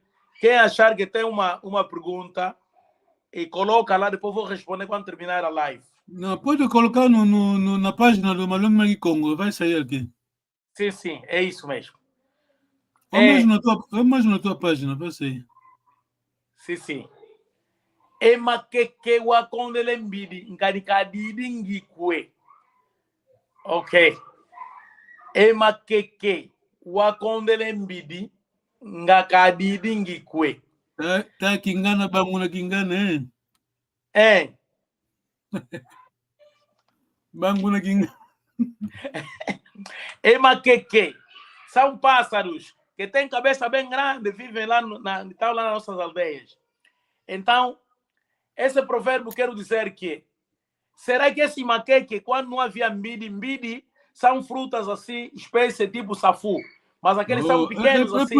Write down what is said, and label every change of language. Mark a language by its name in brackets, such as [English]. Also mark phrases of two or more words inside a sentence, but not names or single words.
[Portuguese] Quem achar que tem uma pergunta e coloca lá, depois vou responder quando terminar a live. Não, pode colocar na página do Malongue Magi Congo, vai sair aqui. Sim, sim, é isso mesmo. Ou mesmo na tua página, vai sair. Sim, sim. [Kongo] Ema keke wakondele mbidi nkarikadidi ngikwe. [Portuguese] Ok. [Kongo] Ema keke wakondele mbidi ngakadidi ngikwe. Tá kingana banguna kingana, eh? Banguna kingana. Ema keke [Portuguese] são pássaros que têm cabeça bem grande, vivem lá estão lá nas nossas aldeias. Então, esse provérbio quero dizer que Será que esse maqueque, quando não havia mbidi, são frutas assim, espécie tipo safu, mas aqueles são pequenos assim.